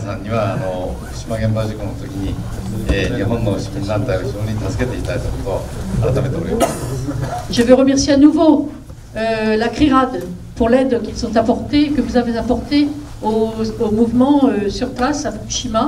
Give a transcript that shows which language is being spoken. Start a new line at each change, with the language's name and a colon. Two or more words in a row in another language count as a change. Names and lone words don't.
Japanese: 皆さんには福島原発事故の時に、日本の市民団体を非常に助けていただいたことを改めてお礼を。
French: Je veux remercier à nouveau la CRIRAD pour l'aide qu'ils ont apportée, que vous avez apportée au mouvement sur place à Fukushima.